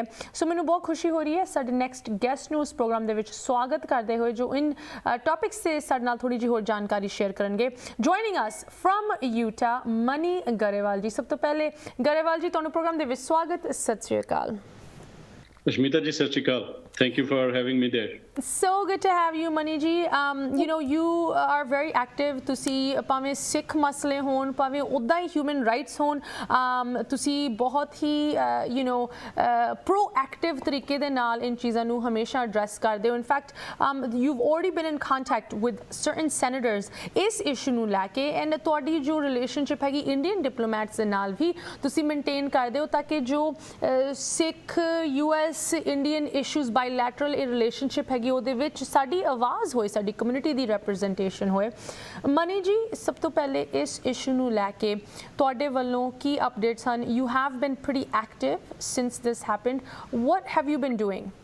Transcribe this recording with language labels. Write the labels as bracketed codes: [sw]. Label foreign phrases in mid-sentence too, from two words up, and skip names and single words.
[pa] ਸੋ ਮੈਨੂੰ ਬਹੁਤ ਖੁਸ਼ੀ ਹੋ ਰਹੀ ਹੈ ਸਾਡੇ [en] next guest [pa] ਨੂੰ ਇਸ ਪ੍ਰੋਗਰਾਮ ਦੇ ਵਿੱਚ ਸਵਾਗਤ ਕਰਦੇ ਹੋਏ ਜੋ ਇਨ ਟੌਪਿਕਸ ਤੇ ਸਾਡੇ ਨਾਲ ਥੋੜੀ ਜਿਹੀ ਹੋਰ ਜਾਣਕਾਰੀ ਸ਼ੇਅਰ ਕਰਨਗੇ। [en] joining us from Utah Mani Grewal ji. [pa] ਸਭ ਤੋਂ ਪਹਿਲੇ ਗਰੇਵਾਲ ਜੀ ਤੁਹਾਨੂੰ ਪ੍ਰੋਗਰਾਮ ਦੇ ਵਿੱਚ ਸਵਾਗਤ, ਸਤਿ ਸ਼੍ਰੀ ਅਕਾਲ। ਅਸ਼ਮਿਤਾ ਜੀ, ਸਤਿ ਸ੍ਰੀ ਅਕਾਲ. [en] Thank you for having me there. So good to have you, Mani ji. You know, you are very active. [pa] ਤੁਸੀ ਭਾਵੇਂ ਸਿੱਖ ਮਸਲੇ ਹੋਣ, ਭਾਵੇਂ ਉਦਾਂ ਹੀ [en] human rights [pa] ਹੋਣ, ਤੁਸੀ ਬਹੁਤ ਹੀ [en] you know proactive [pa] ਤਰੀਕੇ ਦੇ ਨਾਲ ਇਨ ਚੀਜ਼ਾਂ ਨੂੰ ਹਮੇਸ਼ਾ address ਕਰਦੇ ਹੋ. [en] In fact, you've already been in contact with certain senators [pa] इस issue नू लैके and तुहाडी जो relationship हैगी [en] Indian diplomats [pa] ਦੇ ਨਾਲ ਭੀ ਤੁਸੀ maintain ਕਰਦੇ ਹੋ ਤਾਕਿ ਜੋ ਸਿੱਖ [en] US Indian issues bilateral relationship [pa] ਹੈਗੀ ਉਹਦੇ ਵਿੱਚ ਸਾਡੀ ਆਵਾਜ਼ ਹੋਏ, ਸਾਡੀ ਕਮਿਊਨਿਟੀ ਦੀ ਰਿਪਰੈਜ਼ੈਂਟੇਸ਼ਨ ਹੋਏ। ਮਨੀ ਜੀ, ਸਭ ਤੋਂ ਪਹਿਲੇ ਇਸ ਇਸ਼ੂ ਨੂੰ ਲੈ ਕੇ ਤੁਹਾਡੇ ਵੱਲੋਂ ਕੀ ਅਪਡੇਟਸ ਹਨ? [en] You have been pretty active since this happened, what have you been doing?